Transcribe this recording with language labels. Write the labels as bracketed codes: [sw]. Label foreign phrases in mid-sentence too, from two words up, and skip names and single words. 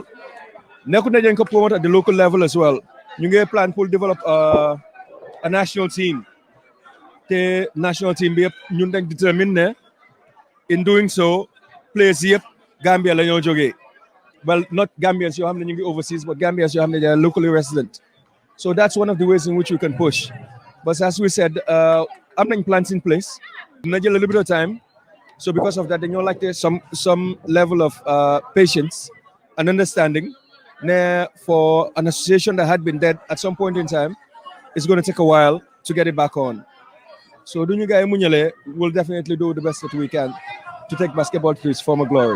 [wo] Nekkul ne dañ ko [en] promote at the local level as well. [wo] Ñu ngi [en] plan pour develop a national team. The national team [wo] bi yëpp ñun dañ [en] determine ne in doing so players [wo] yëpp Gambia la ñoo jógee. [en] Well, not Gambians [wo] yoo xam ne [en] ñu ngi overseas, but Gambians [wo] yoo xam ne [en] they are locally resident. So that's one of the ways in which we can push. But as we said, [wo] am nañ [en] plans in place. [wo] Dina jël [en] a little bit of time. So because of that, then you like some level of patience and understanding. For an association that had been dead at some point in time, it's going to take a while to get it back on. So we'll definitely do the best that we can to take basketball to its former glory.